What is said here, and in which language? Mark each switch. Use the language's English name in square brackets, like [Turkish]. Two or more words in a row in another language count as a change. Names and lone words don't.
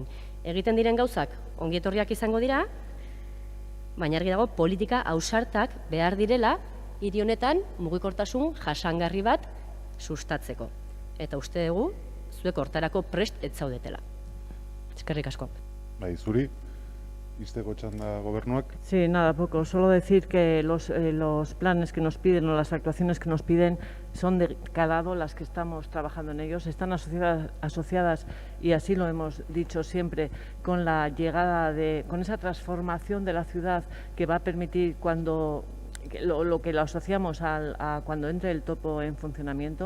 [Basque] Egiten diren gauzak ongietorriak izango dira, baina argi dago politika ausartak behar direla hiri honetan mugikortasun jasangarri bat sustatzeko. Eta uste dugu, zuek hortarako prest ez zaudetela. Eskerrik asko. Bai, zuri, izteko txanda gobernuak. [Spanish] Sí, nada, poco. Solo decir que los planes que nos piden o las actuaciones que nos piden son de calado las que estamos trabajando en ellos. Están asociadas, y así lo hemos dicho siempre, con la llegada con esa transformación de la ciudad que va a permitir lo que lo asociamos a cuando entre el topo en funcionamiento.